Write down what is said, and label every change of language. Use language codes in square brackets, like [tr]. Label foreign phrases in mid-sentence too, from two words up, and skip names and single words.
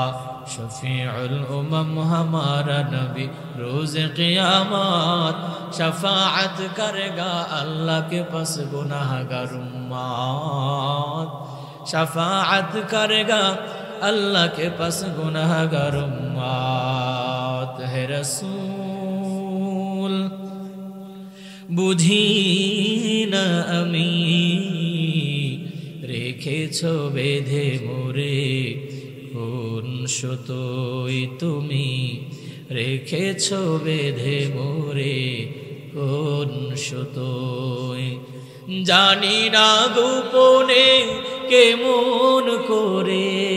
[ur] شفیع الامم ہمارا نبی روز قیامت، شفاعت کرے گا اللہ کے پاس گناہگار امت، شفاعت کرے گا اللہ کے پاس گناہگار امت۔ ہے رسول [bn] বুঝি না আমি, রেখেছ বেঁধে মোরে কোন সুতোয় তুমি, রেখেছ বেঁধে মোরে কোন সুতোয়, জানি না গোপনে কেমন করে।